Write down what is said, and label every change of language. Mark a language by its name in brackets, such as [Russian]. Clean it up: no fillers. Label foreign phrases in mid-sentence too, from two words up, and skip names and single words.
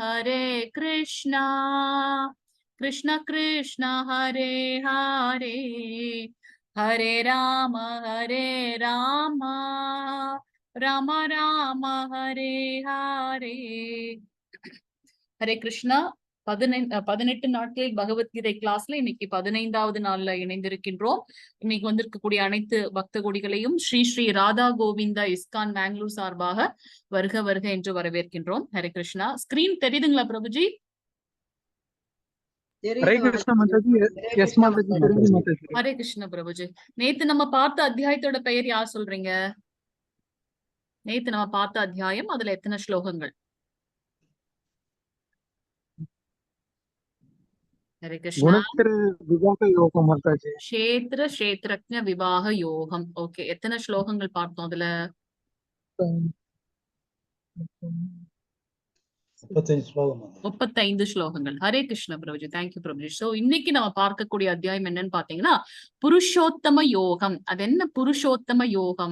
[Sanskrit] कृष्ण कृष्ण हरे हरे हरे राम राम राम हरे हरे हरे कृष्णा [Tamil] 18 நாட்கள் பகவத்கீதை கிளாஸ்ல இன்னைக்கு 15வது நாள்ல இணைந்திருக்கின்றோம். இன்னைக்கு வந்திருக்கக்கூடிய அனைத்து பக்த கோடிகளையும் ஸ்ரீ ஸ்ரீ ராதா கோவிந்தா இஸ்கான் பெங்களூர் சார்பாக வருக வருக என்று வரவேற்கின்றோம். ஹரே கிருஷ்ணா. ஸ்கிரீன் தெரியுதுங்களா பிரபுஜி? ஹரே கிருஷ்ண பிரபுஜி. நேத்து நம்ம பார்த்த அத்தியாயத்தோட பெயர் யார் சொல்றீங்க? நேத்து நம்ம பார்த்த அத்தியாயம், அதுல எத்தனை ஸ்லோகங்கள்? [Sanskrit] हरे कृष्णा. क्षेत्र क्षेत्रज्ञ विवाह யோகம். [Tamil] ஓகே, எத்தனை ஸ்லோகங்கள் பார்த்தோம் அதுல? 35 ஸ்லோகங்கள். ஹரே கிருஷ்ண பிரபுஜி. தேங்க்யூ பிரபுஜி. சோ இன்னைக்கு நம்ம பார்க்கக்கூடிய அத்தியாயம் என்னன்னு பாத்தீங்கன்னா புருஷோத்தம யோகம். அது என்ன புருஷோத்தம யோகம்?